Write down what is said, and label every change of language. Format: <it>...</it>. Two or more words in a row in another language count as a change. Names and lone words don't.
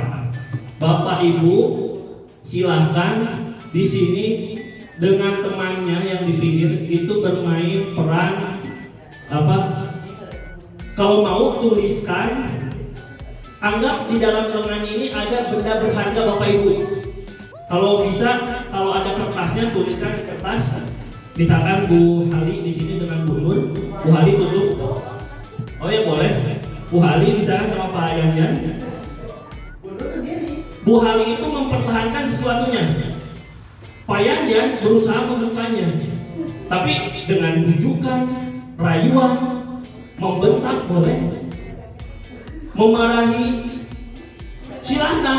<id>Bapak Ibu silahkan di sini dengan temannya yang di pinggir itu bermain peran apa? Kalau mau tuliskan, anggap di dalam lengan ini ada benda berharga Bapak Ibu. Kalau bisa, kalau ada kertasnya tuliskan di kertas. Misalkan Bu Hali di sini dengan Bu Nur, Bu Hali tutup. Oh ya boleh. Bu Hali misalkan sama Pak Yanjan. Bu Hali itu mempertahankan sesuatunya. Pak Yanjan berusaha membukanya. Tapi dengan bujukan, rayuan, membentak boleh, memarahi silahkan.</id>